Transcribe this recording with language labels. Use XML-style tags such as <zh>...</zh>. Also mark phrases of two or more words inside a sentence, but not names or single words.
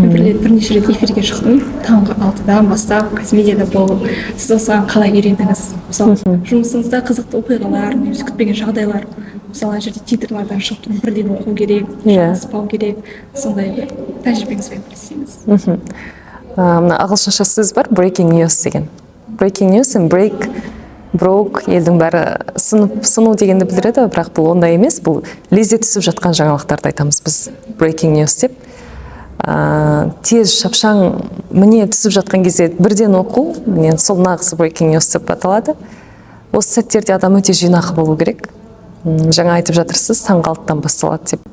<kk>Бірнеше рет эфирге шықтым. Таңғы 6-дан бастап қазмедиада болып, сіз осыған қалай үйрендіңіз? Мысалы, жұмысыңызда қызықты оқиғалар, немесе күтпеген жағдайлар, мысалы жерде титрлардан шығып тұрып бірден оқу керек, жазбау керек, сондай бір тәжірибеңізбен бөліссеңіз. Ағылшынша сөз бар,</kk> <en>breaking news деген. Breaking news and break, broke,</en> <kk>елдің бәрі сыну дегенді білдіреді, бірақ бұл ондай емес, бұл лезде түсіп жатқан жаңалықтарды айтамыз біз,</kk> <en>breaking news</en> <kk>деп. Тез, шапшаң, міне түсіп жатқан кезде бірден оқу, сол нағыз</kk> <en>breaking news</en> <kk>деп аталады. Осы сәттерде адам өте жинақы болу керек. Жаңа айтып жатырсыз, таңғы 6-дан басталады деп.</kk>